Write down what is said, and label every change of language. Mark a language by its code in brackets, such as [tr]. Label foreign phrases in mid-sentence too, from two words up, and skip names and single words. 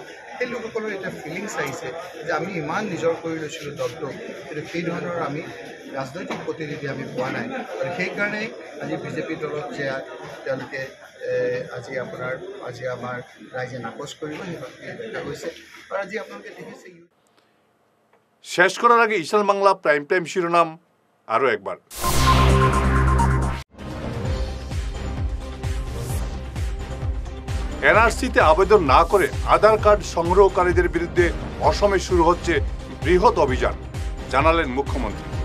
[as] সেই লোকসকলৰ এটা ফিলিংছ আহিছে যে আমি ইমান নিজৰ কৰি লৈছিলোঁ দলটোক, কিন্তু সেই ধৰণৰ আমি ৰাজনৈতিক প্ৰতিনিধি আমি পোৱা নাই। আৰু সেইকাৰণেই আজি বিজেপি দলত যে তেওঁলোকে আজি আমাৰ ৰাইজে নাকচ কৰিব সেই দেখা গৈছে। আৰু আজি আপোনালোকে দেখিছে। [bn] শেষ করার আগে ঈশান বাংলা প্রাইম টাইম শিরোনাম আরও একবার। এনআরসিতে আবেদন না করে আধার কার্ড সংগ্রহকারীদের বিরুদ্ধে অসমে শুরু হচ্ছে বৃহৎ অভিযান, জানালেন মুখ্যমন্ত্রী।